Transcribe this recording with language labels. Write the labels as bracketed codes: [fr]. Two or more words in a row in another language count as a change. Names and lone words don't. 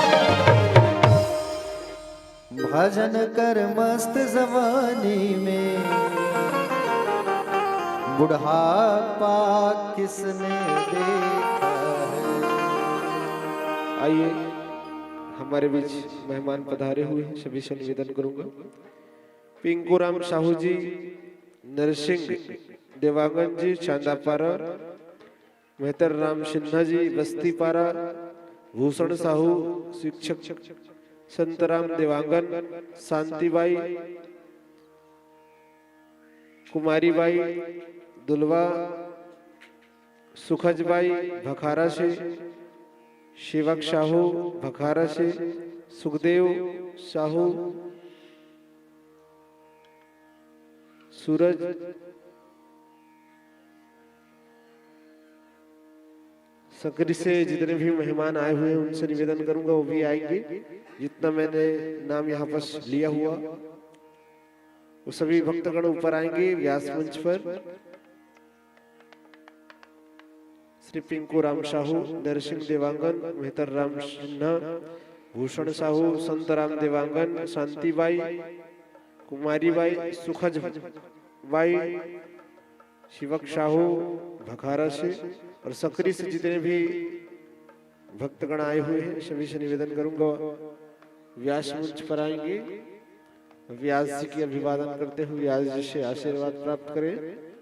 [hi] भजन कर मस्त जवानी में बुढ़ापा किसने देखा है? आइए हमारे बीच मेहमान पधारे हुए हैं, सभी से निवेदन करूंगा। पिंकूराम साहू जी, नरसिंह देवांगन जी चांदापारा, मेहतर राम सिन्हा जी बस्तीपारा, भूषण साहू शिक्षक, संतराम देवांगन, शांतिबाई, कुमारीबाई दुलवा, सुखजबाई भखारा से, शिवक साहू भखारा से, सुखदेव साहू सूरज, सकरी से जितने भी मेहमान आए हुए हैं उनसे निवेदन करूंगा वो भी आएंगे। जितना मैंने नाम यहाँ पर लिया हुआ वो सभी भक्तगण ऊपर आएंगे व्यास मंच पर। श्री पिंकू राम साहू, दर्शन देवांगन, मेहतर राम सिन्हा, भूषण साहू, संत राम देवांगन, शांतिबाई, कुमारीबाई, सुखज बाई, शिवक साहू भखारा से और सकरी से जितने भी भक्तगण आए हुए हैं सभी से निवेदन करूंगा व्यास मंच पर आएंगे। व्यास जी की अभिवादन करते हुए व्यास जी से आशीर्वाद प्राप्त करें।